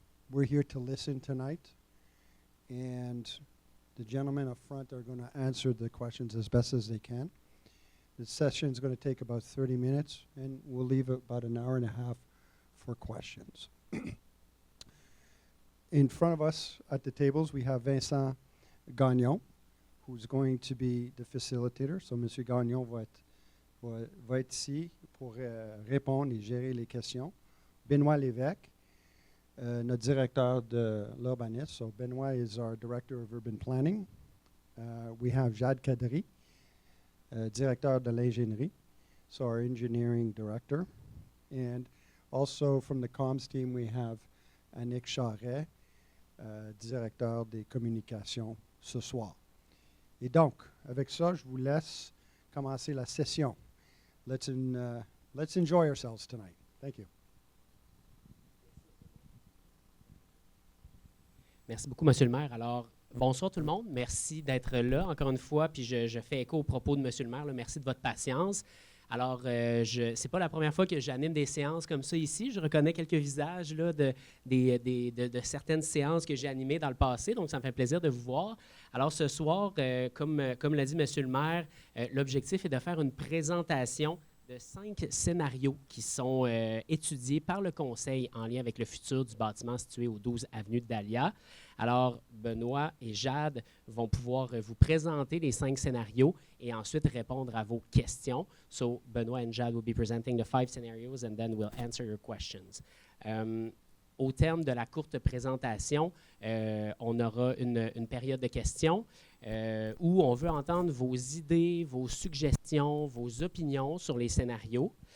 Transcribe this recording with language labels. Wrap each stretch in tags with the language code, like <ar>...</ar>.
<en>We're here to listen tonight, and the gentlemen up front are going to answer the questions as best as they can. The session is going to take about 30 minutes, and we'll leave about an hour and a half for questions. In front of us at the tables, we have Vincent Gagnon, who's going to be the facilitator. So, M.</en> <fr>Gagnon va être ici pour répondre et gérer les questions. Benoît Lévesque, notre directeur de l'urbanisme.</fr> <en>So Benoît is our director of urban planning. We have Jade Kadri,</en> <fr>directeur de l'ingénierie,</fr> <en>so our engineering director. And also from the comms team, we have Annick Charret,</en> <fr>directeur des communications</fr> <en>ce soir.</en> <fr>Et donc, avec ça, je vous laisse commencer la session.</fr> <en>Let's enjoy ourselves tonight. Thank you.</en> <fr>Merci beaucoup, Monsieur le maire. Alors, bonsoir tout le monde. Merci d'être là encore une fois. Puis je fais écho aux propos de Monsieur le maire. Là. Merci de votre patience. Alors, ce n'est pas la première fois que j'anime des séances comme ça ici. Je reconnais quelques visages là, de certaines séances que j'ai animées dans le passé. Donc, ça me fait plaisir de vous voir. Alors, ce soir, comme l'a dit Monsieur le maire, l'objectif est de faire une présentation de 5 scénarios qui sont étudiés par le Conseil en lien avec le futur du bâtiment situé au 12 Avenue de Dahlia. Alors, Benoît et Jade vont pouvoir vous présenter les 5 scénarios et ensuite répondre à vos questions.</fr> <en>So, Benoît and Jade will be presenting the 5 scenarios and then we'll answer your questions.</en> <fr>Au terme de la courte présentation, on aura une période de questions où on veut entendre vos idées, vos suggestions, vos opinions sur les scénarios.</fr>